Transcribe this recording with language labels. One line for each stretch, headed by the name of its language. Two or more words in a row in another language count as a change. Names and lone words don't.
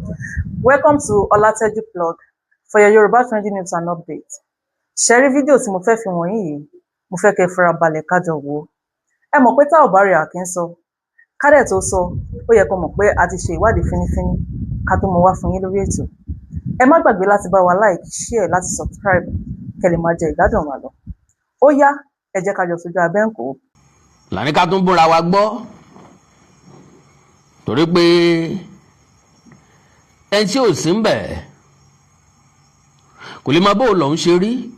English: Welcome to Olateju Blog for your Yoruba trending news and updates. Share video
Yoruba: tí mo fẹ́ fi wọ̀nyí yìí, mo fẹ́ kẹ́ fara balẹ̀ ká jọ wò. Ẹ mọ̀ pé tá ò bá rí a kì í sọ. Ká dẹ̀ tó sọ, ó yẹ kó mọ̀ pé a ti ṣe ìwádìí fínífíní ká tó mọ wá fún yín lórí ètò. Ẹ má gbàgbé láti bá wa
English: like, share,
Yoruba: láti subscribe kẹ́ lè máa jẹ ìgbádùn wa lọ. Ó yá, ẹ jẹ́ ká jọ sojú abẹ́ ń kó. Lani ká tún búra wa gbọ́ torí pé ẹni tí ò sí ń bẹ̀ kò lè máa bó lọ́hún ṣe rí.